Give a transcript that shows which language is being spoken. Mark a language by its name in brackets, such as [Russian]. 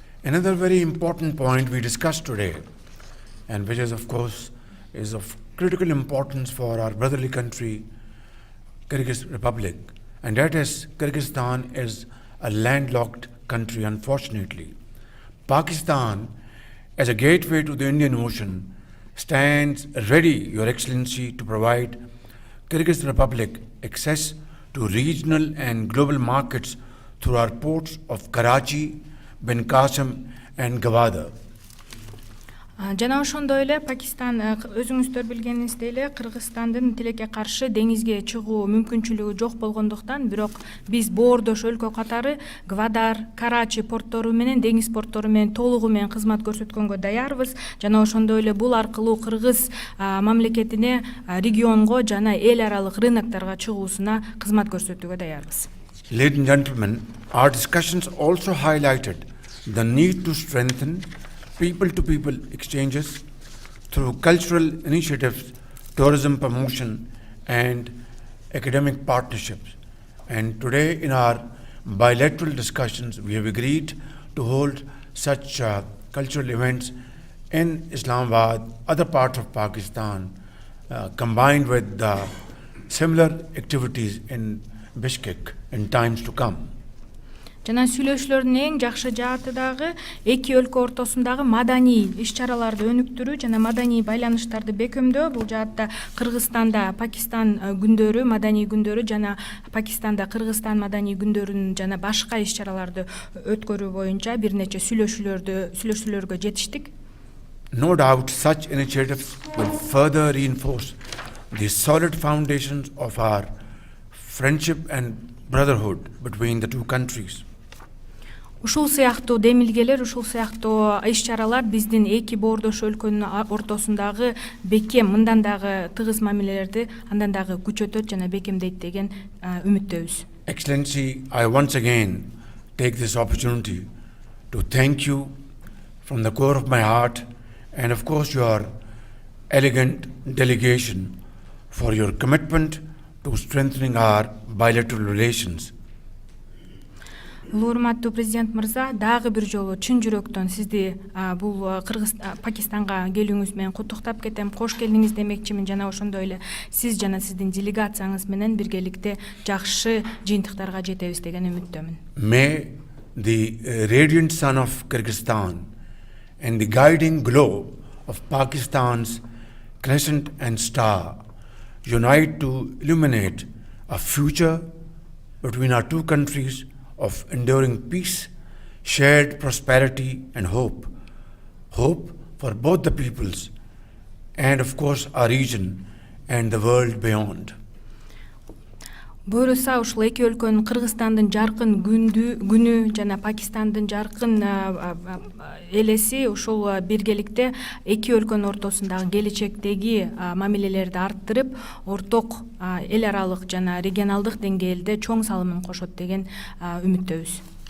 [English] Another very important point we discussed today, and which is of course is of critical importance for our brotherly country, Kyrgyz Republic, and that is Kyrgyzstan is a landlocked country, unfortunately. Pakistan, as a gateway to the Indian Ocean, stands ready, Your Excellency, to provide Kyrgyz Republic access to regional and global markets through our ports of Karachi, Ben Qasim and Gwadar. [Kyrgyz] Жана ошондой эле Пакистан өзүңүздөр билгениңиздей эле Кыргызстандын тилекке каршы деңизге чыгуу мүмкүнчүлүгү жок болгондуктан, бирок биз боордош өлкө катары Гвадар, Карачи портору менен деңиз портору менен толугу менен кызмат көрсөткөнгө даярбыз. Жана ошондой эле бул аркылуу Кыргыз мамлекетине регионго жана эл аралык рынокторго чыгуусуна кызмат көрсөтүүгө даярбыз. [English] Ladies and gentlemen, our discussions also highlighted the need to strengthen people-to-people exchanges through cultural initiatives, tourism promotion, and academic partnerships. And today, in our bilateral discussions, we have agreed to hold such cultural events in Islamabad, other parts of Pakistan, combined with similar activities in Bishkek in times to come. [Kyrgyz] Жана сүйлөшүүлөрдүн эң жакшы жааты дагы эки өлкө ортосундагы маданий иш-чараларды өнүктүрүү жана маданий байланыштарды бекемдөө. Бул жаатта Кыргызстанда Пакистан күндөрү, маданий күндөрү жана Пакистанда Кыргызстан маданий күндөрүн жана башка иш-чараларды өткөрүү боюнча бир нече сүйлөшүүлөргө жетиштик. [English] No doubt such initiatives will further reinforce the solid foundations of our friendship and brotherhood between the two countries. [Kyrgyz] Ушул сыяктуу демилгелер, ушул сыяктуу иш-чаралар биздин эки боордош өлкөнүн ортосундагы бекем, мындан дагы тыгыз мамилелерди андан дагы күчөтөт жана бекемдейт деген үмүттөбүз. [English] Excellency, I once again take this opportunity to thank you from the core of my heart and of course your elegant delegation for your commitment to strengthening our bilateral relations. [Kyrgyz] Урматтуу президент мырза, дагы бир жолу чын жүрөктөн сизди бул Пакистанга келүүңүз менен куттуктап кетем. Кош келдиңиз демекчимин жана ошондой эле сиз жана сиздин делегацияңыз менен биргеликте жакшы жыйынтыктарга жетебиз деген үмүттөмүн. [English] May the radiant sun of Kyrgyzstan and the guiding glow of Pakistan's crescent and star unite to illuminate a future between our two countries of enduring peace, shared prosperity and hope. Hope for both the peoples and of course our region and the world beyond. [Kyrgyz] Буюрса ушул эки өлкөнүн Кыргызстандын жаркын күнү жана Пакистандын жаркын элеси ушул биргеликте эки өлкөнүн ортосундагы келечектеги мамилелерди арттырып, орток эл аралык жана регионалдык деңгээлде чоң салымын кошот деген үмүттөбүз.